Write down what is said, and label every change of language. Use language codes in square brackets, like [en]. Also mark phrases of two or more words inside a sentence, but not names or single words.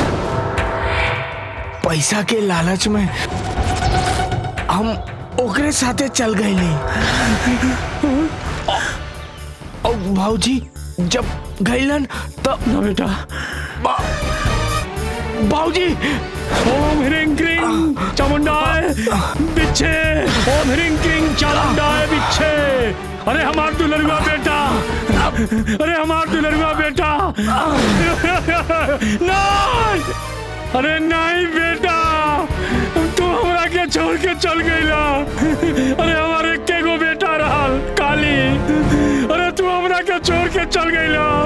[bho] पैसा के लालच में हम ओकरे साथे चल गए। और भाऊजी जब गईलन तब ना बेटा, भाऊजी [sa] ओम ह्रीं क्रीं चामुंडाय बिच्छे, ओम ह्रीं क्रीं चामुंडाय बिच्छे। [bho] अरे हमार दुलरुआ बेटा, अरे हमार दुलरुआ बेटा। नहीं, अरे नहीं बेटा, तू हमरा के छोड़ के चल गईला। अरे हमारे के गो बेटा रहल काली, अरे तू हमरा के छोड़ के चल गईला।